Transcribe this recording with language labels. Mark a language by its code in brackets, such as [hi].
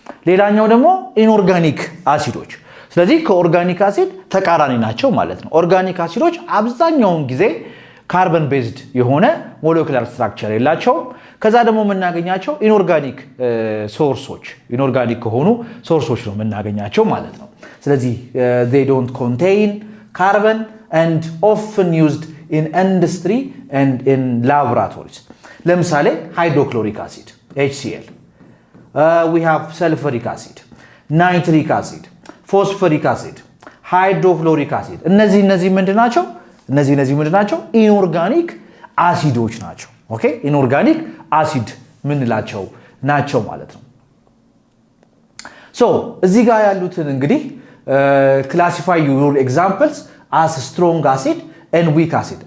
[am] ሌላኛው ደግሞ ኢንኦርጋኒክ አሲዶች። ስለዚህ ከኦርጋኒክ አሲድ ተቃራኒ ናቸው ማለት ነው። ኦርጋኒክ አሲዶች አብዛኛውን ጊዜ ካርበን ቤዝድ የሆነ ሞለኪውላር ስትራክቸር የላቸውም። ከዛ ደግሞ የምናገኛቸው ኢንኦርጋኒክ ሶርሶች ኢንኦርጋኒክ ከሆኑ ሶርሶች ነው የምናገኛቸው ማለት ነው። ስለዚህ [en] they don't contain carbon and often used in industry and in laboratories. ለምሳሌ hydrochloric acid HCl, we have sulfuric acid, nitric acid, phosphoric acid, hydrofluoric acid. [am] እነዚህ ምንድናቸው? እነዚህ ምንድናቸው? ኢንኦርጋኒክ አሲዶች ናቸው። ኦኬ ኢንኦርጋኒክ አሲድ ምንላቸው ናቸው ማለት ነው። እዚህ ጋር ያሉትን እንግዲህ [en] classify your examples as strong acid and weak acid.